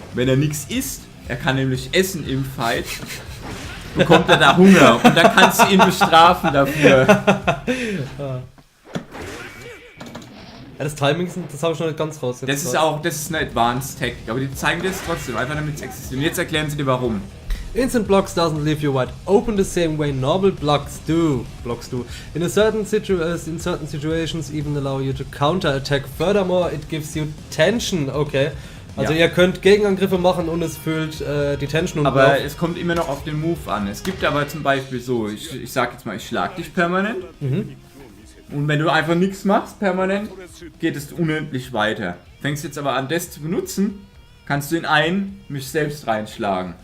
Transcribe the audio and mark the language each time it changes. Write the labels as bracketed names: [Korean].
[German] Wenn er nichts isst, er kann nämlich essen im Fight, bekommt er da Hunger und dann kannst du ihn bestrafen dafür. Ja, das Timing, das habe ich noch nicht ganz raus. Das ist eine Advanced Technik, aber die zeigen das trotzdem, einfach damit es existiert. Und jetzt erklären sie dir warum. [English] Instant blocks doesn't leave you wide open the same way normal blocks do. In certain situations even allow you to counter attack. Furthermore, it gives you tension. [German] Okay. Also Ja. ihr könnt Gegenangriffe machen und es füllt die Tension und Aber es kommt immer noch auf den Move an. Es gibt aber zum Beispiel so, ich sag jetzt mal, ich schlag dich permanent. Und wenn du einfach nichts machst permanent, geht es unendlich weiter. Fängst jetzt aber an, das zu benutzen, kannst du in mich selbst reinschlagen.